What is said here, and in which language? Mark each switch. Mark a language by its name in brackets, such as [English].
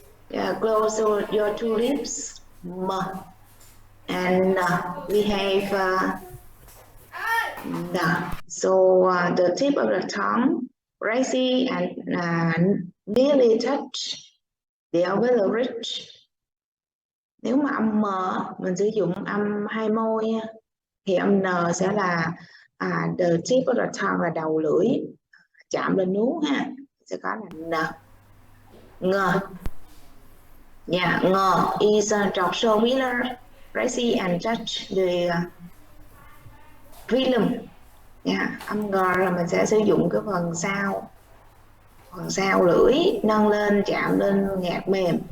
[English] Yeah, close your two lips. M. And we have N. So the tip of the tongue, rising and nearly touch the alveolar ridge. [Vietnamese] Nếu mà âm M mình sử dụng âm hai môi thì âm N sẽ là [English] the tip of the tongue [Vietnamese] là đầu lưỡi chạm lên nuốt ha, sẽ có là N. [English] Ng. Yeah, Ng is drop shoulder, raise and touch the phylum. [Vietnamese] Yeah, âm G là mình sẽ sử dụng cái phần sau lưỡi nâng lên chạm lên ngạc mềm.